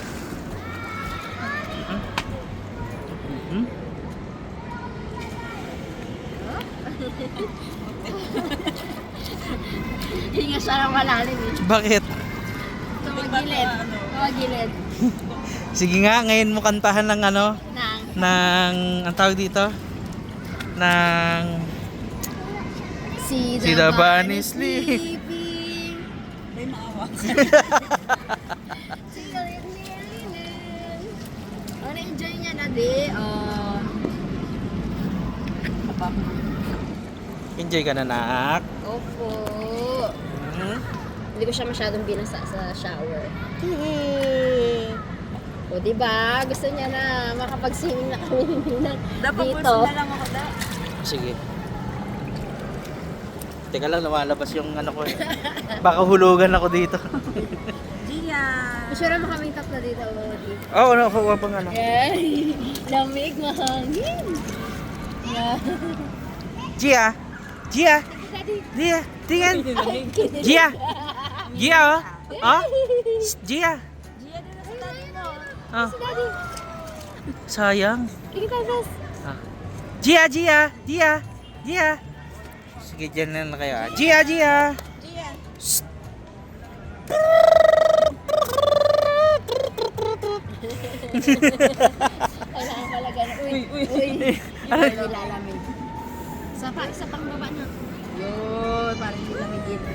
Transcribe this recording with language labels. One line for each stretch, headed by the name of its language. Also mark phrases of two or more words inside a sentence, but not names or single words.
Filipino: Hinga siya ng malalim eh. Bakit? Tumagilid. Tumagilid. Sige nga, ngayon mo kantahan ng ano, Nang ang tawag dito? Ng
English: See See the bunny sleeping.
Filipino: May maawa. Oh, na-enjoy niya na di. Oh. Enjoy ka na, nak. Opo. Hmm? Hindi ko siya masyadong binasa sa shower. O, diba? Gusto niya na makapag-swimming na kami ni Ninang Dapat dito. pulso na lang ako na. Sige. Teka lang, lumalabas yung ano ko. Baka hulugan ako dito. Gia! Masyara mo kaming tatlo dito. Lodi. Oo, ano, huwag pang ano. Ay, lamig, mahangin. Yeah. Gia! Gia! Gia! Tingnan! Gia! Gia, oh! Oh! Gia! Gia, din na sa tayo mo. Oh. Daddy, Sayang. tingin tayo, Bes. Ah. Gia! Gia! Gia! Gia! Sige, dyan na kayo. Gia! Gia! Gia! Kailangan pala gano'n. Uy, uy. Ano? Nilalamig. Isa pang baba na. Yun, parang nilamigin.